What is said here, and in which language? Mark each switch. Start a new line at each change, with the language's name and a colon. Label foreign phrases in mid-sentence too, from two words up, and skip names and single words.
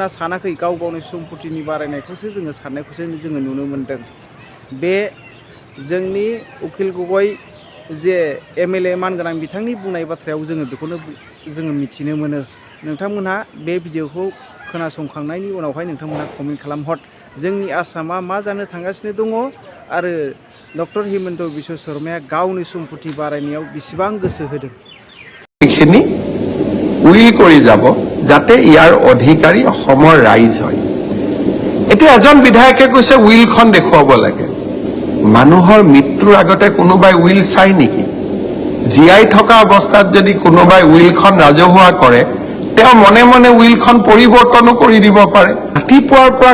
Bodo: सानाखै गाव गावनि सम्पतिनि बारायनायखौसो जोङो साननायखौसो जोङो नुनो मोन्दों बे जोंनि उकिल गगै जे एमएलए मानगोनां बिथांनि बुंनाय बाथ्रायाव जोङो बेखौनो जोङो मिथिनो मोनो नोंथांमोनहा बे भिडिअखौ खोनासंखांनायनि उनावहाय नोंथांमोनहा कमेन्ट खालामहर जोंनि आसामा मा जानो थांगासिनो दङ आरो डक्टर हेमन्त बिश्व शर्माया गावनि सम्पति बारायनायाव बेसेबां गोसो होदों
Assamese: এইখিনি উইল কৰি যাব যাতে ইয়াৰ অধিকাৰী অসমৰ ৰাইজ হয় এতিয়া এজন বিধায়কে কৈছে উইলখন দেখুৱাব লাগে মানুহৰ মৃত্যুৰ আগতে কোনোবাই উইল চাই নেকি জীয়াই থকা অৱস্থাত যদি কোনোবাই উইলখন ৰাজহুৱা কৰে তেওঁ মনে মনে উইলখন পৰিৱৰ্তনো কৰি দিব পাৰে ৰাতিপুৱাৰ পৰা